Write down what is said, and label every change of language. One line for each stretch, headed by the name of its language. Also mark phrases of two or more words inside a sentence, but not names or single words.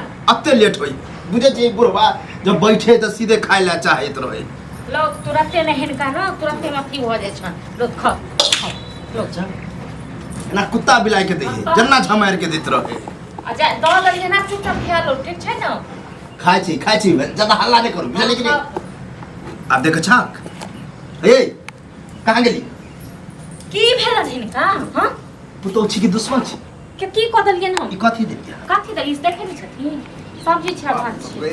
Maithili: अत्ते लेट होई बुझे छी बुढ़वा जब बैठे त सीधे खाइ ला चाहत रहे लोग तुरंते नहीं हिनका ना तुरंते में की हो जाय छन लोग खा लोग ना कुत्ता बिलाई के दे जन्ना झमार के देत रहे अच्छा दो गलिए ना चुपचाप खा लो ठीक छै ना खाइ छी ज्यादा हल्ला नहीं करू बुझले कि नहीं अब देख छाक ए कहां गेली की भेल हिनका हां पुतो छी की दुश्मन छी की कदलिए ना ई कथि देलिया कथि दली देखे नहीं छथिन सब्जी छै भात छै